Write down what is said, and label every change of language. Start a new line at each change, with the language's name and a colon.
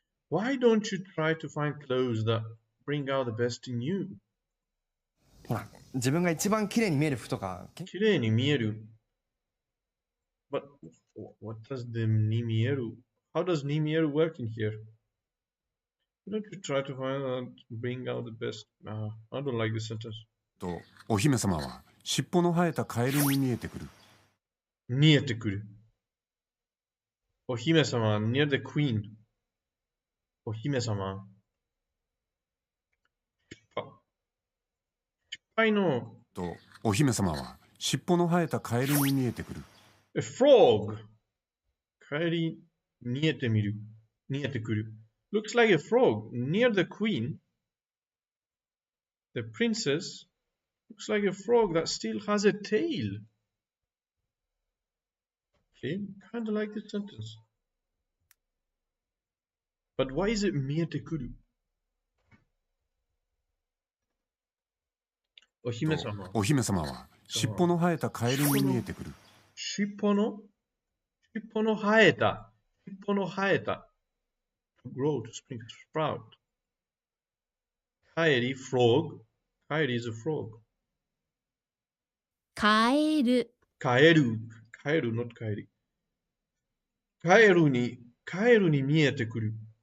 English: Why don't you try to find clothes that bring out the best in you?
Japanese: ほら、自分が一番綺麗に見える服とか。綺麗に見える。
English: But what does the nimieru? How does nimieru work in here? Why don't you try to find out, bring out the best? I don't like this sentence.
Japanese: と、お姫様は尻尾の生えたカエルに見えてくる。見えてくる。
English: お姫様 near the queen.
Japanese: お姫様。失敗の。と、お姫様は尻尾の生えたカエルに見えてくる。
English: A frog.
Japanese: カエル見えてくる。
English: Looks like a frog near the queen. The princess looks like a frog that still has a tail. Okay, kind of like this sentence. But why is it
Japanese: 見えてくる? お姫様。お姫様は尻尾の生えたカエルに見えてくる。尻尾の生えた。
English: To grow, to spring, to sprout. カエル frog. カエル is a frog.
Japanese: カエル not カエル。カエルに見えてくる。